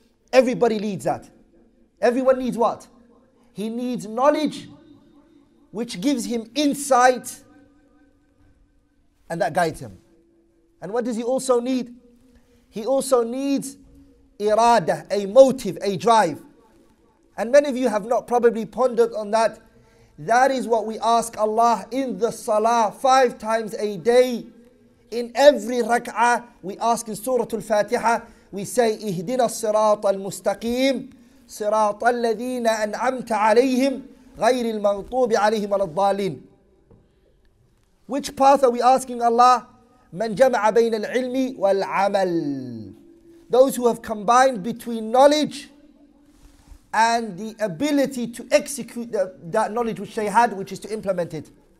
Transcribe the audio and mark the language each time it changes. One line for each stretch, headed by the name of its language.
English: Everybody needs that. Everyone needs what? He needs knowledge which gives him insight and that guides him. And what does he also need? He also needs irada, a motive, a drive. And many of you have not probably pondered on that. That is what we ask Allah in the salah 5 times a day. In every rak'ah, we ask in Surah Al-Fatiha, we say,
Arabic: اهدنا الصراط المستقيم صراط الذين أنعمت عليهم غير المغضوب عليهم ولا الضالين.
English: Which path are we asking Allah?
Arabic: من جمع بين العلم والعمل.
English: Those who have combined between knowledge and the ability to execute that knowledge which they had, which is to implement it.